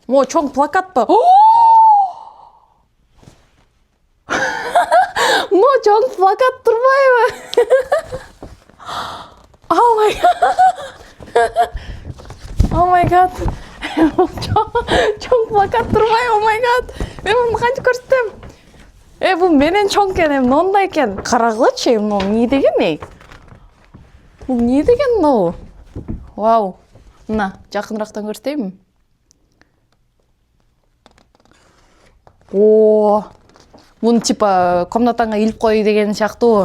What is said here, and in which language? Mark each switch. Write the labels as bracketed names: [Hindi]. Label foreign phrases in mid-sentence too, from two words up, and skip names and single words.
[Kyrgyz] О, чоң плакат па? Мо чоң плакат турбайбы? [English] Oh my god. Oh my god. [Kyrgyz] Чоң плакат турбайбы? [English] Oh my god. [Kyrgyz] Мен муну канча көрсөтөм? Бул менен чоң экен, мындай экен. Карагылачы, мына эмне деген? Бул эмне деген мынау? Вау. Мына жакынырактан көрсөтөйүнбү? О, муну типа комнатаңа илип кой деген сыяктуу.